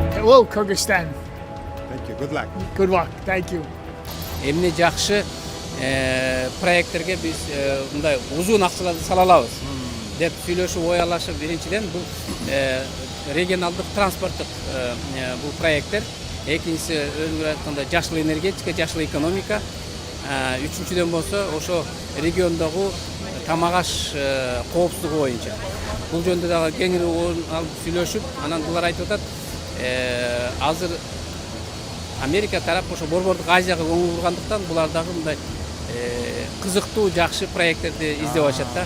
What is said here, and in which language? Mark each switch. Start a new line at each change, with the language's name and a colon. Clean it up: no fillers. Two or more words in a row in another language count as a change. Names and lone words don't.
English: Hello, Kyrgyzstan. Thank you. Good luck. Good luck. Thank you.
Kyrgyz: Эмне жакшы проекттерге биз мындай узун акчаларды сала алабыз деп сүйлөшүп ой алышып, биринчиден бул регионалдык транспорттук бул проекттер, экинчиси өзүңөр айткандай жашыл энергетика, жашыл экономика, үчүнчүдөн болсо ошо региондогу тамак аш коопсуздугу боюнча бул жөнүндө дагы кеңири алып сүйлөшүп, анан булар айтып атат, азыр Америка тарап ошо Борбордук Азияга көңүл бургандыктан булар дагы мындай кызыктуу, жакшы проекттерди издеп атышат да.